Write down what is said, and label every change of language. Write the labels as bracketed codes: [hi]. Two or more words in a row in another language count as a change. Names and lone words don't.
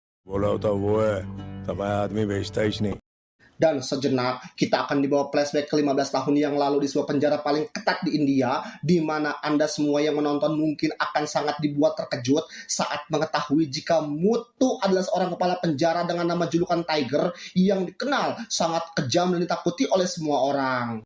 [hi] बोला होता वो है तब आदमी बेचता ही नहीं. [id] Dan sejenak kita akan dibawa flashback ke 15 tahun yang lalu di sebuah penjara paling ketat di India, di mana Anda semua yang menonton mungkin akan sangat dibuat terkejut saat mengetahui jika Muthu adalah seorang kepala penjara dengan nama julukan Tiger yang dikenal sangat kejam dan ditakuti oleh semua orang.